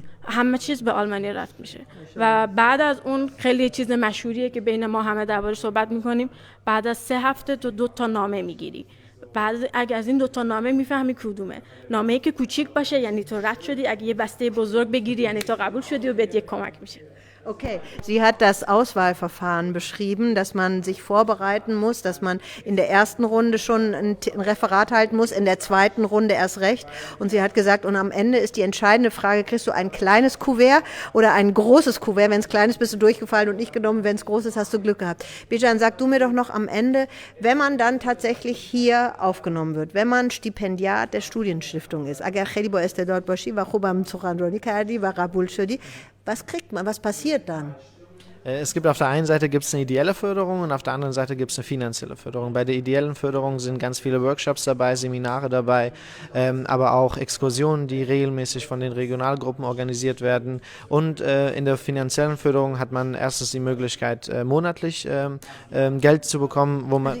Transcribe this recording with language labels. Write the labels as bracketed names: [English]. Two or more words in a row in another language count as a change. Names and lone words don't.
[Persian] همه چیز به آلمانی رفت میشه و بعد از اون خیلی چیز مشهوریه که بین ما همه دربارش صحبت میکنیم. بعد از 3 هفته تو 2 تا نامه میگیری. بعد اگه از این 2 تا نامه میفهمی کدومه. نامه‌ای که کوچیک باشه یعنی تو رد شدی، اگه یه بسته بزرگ بگیری یعنی تو قبول شدی و بهت یک کمک میشه. [German] Okay, sie hat das Auswahlverfahren beschrieben, dass man sich vorbereiten muss, dass man in der ersten Runde schon ein Referat halten muss, in der zweiten Runde erst recht. Und sie hat gesagt, und am Ende ist die entscheidende Frage, kriegst du ein kleines Kuvert oder ein großes Kuvert? Wenn es klein ist, bist du durchgefallen und nicht genommen. Wenn es groß ist, hast du Glück gehabt. Bijan, sag du mir doch noch am Ende, wenn man dann tatsächlich hier aufgenommen wird, wenn man Stipendiat der Studienstiftung ist, [Persian] اگر خیلی با استعداد باشی و خوبم سخنرانی کردی و قبول شدی، [German] was kriegt man, was passiert dann? Es gibt auf der einen Seite gibt's eine ideelle Förderung und auf der anderen Seite gibt es eine finanzielle Förderung. Bei der ideellen Förderung sind ganz viele Workshops dabei, Seminare dabei, aber auch Exkursionen, die regelmäßig von den Regionalgruppen organisiert werden. Und in der finanziellen Förderung hat man erstens die Möglichkeit, monatlich Geld zu bekommen, wo man...